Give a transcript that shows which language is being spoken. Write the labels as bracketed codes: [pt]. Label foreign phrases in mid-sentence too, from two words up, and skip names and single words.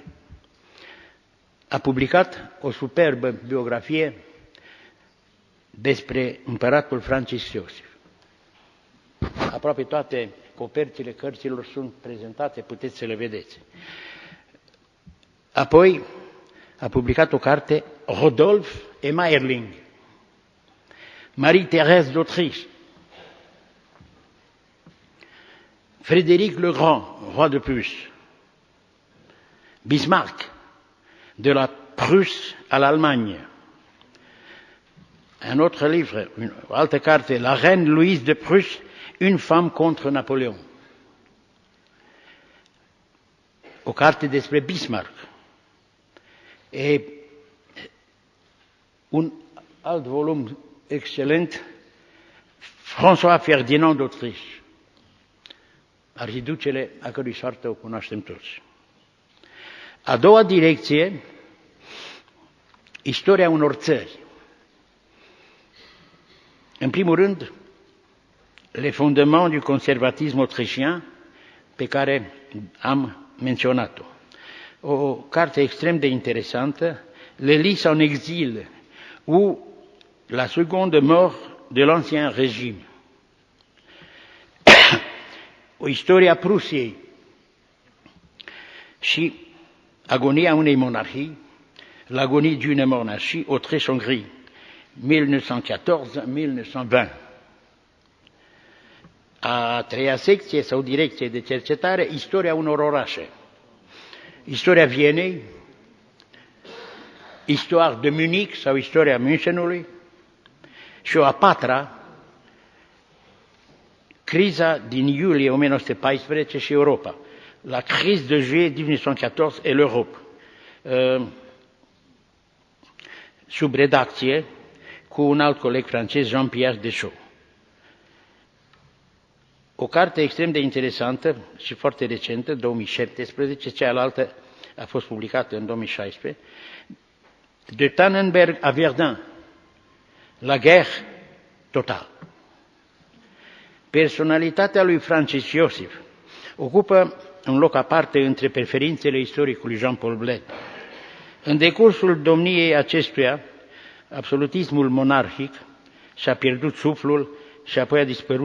[ro] A publicat o superbă biografie despre împăratul Francis Iosif. Aproape toate coperțile cărților sunt prezentate, puteți să le vedeți. Apoi a publicat o carte, Rodolphe et Mayerling, Marie-Thérèse d'Autriche, Frédéric le Grand, roi de Prusse, Bismarck, de la Prusse à l'Allemagne. [fr] Un autre livre, une [ro] altă carte, La Reine Louise de Prusse, une femme contre Napoléon. O carte despre Bismarck. E un alt volum excelent, François Ferdinand d'Autriche, arhiducele a cărui soartă o cunoaștem toți. A doua direcție, istoria unor țări. În primul rând, Les fondements du conservatisme autrichien, pe care am menționat-o. O carte extrem de interesantă, Les Lys en exil, ou La seconde mort de l'ancien régime. O istorie a Prusiei și agonia unei monarhii, L'agonie d'une monarchie, Autriche-Hongrie, 1914-1920. A treia secție sau direcție de cercetare, istoria unor orașe. Istoria Vienei, Histoire de Munich sau istoria Münchenului și o a patra, criza din iulie 1914 și Europa. La crise de juillet 1914 et l'Europe. Sub redacție cu un alt coleg francez, Jean-Pierre Deschaux. O carte extrem de interesantă și foarte recentă, 2017, cealaltă a fost publicată în 2016, De Tannenberg à Verdun, La guerre totale. Personalitatea lui Francis Iosif ocupă un loc aparte între preferințele istoricului Jean-Paul Bled. În decursul domniei acestuia, absolutismul monarhic și-a pierdut suflul și apoi a dispărut.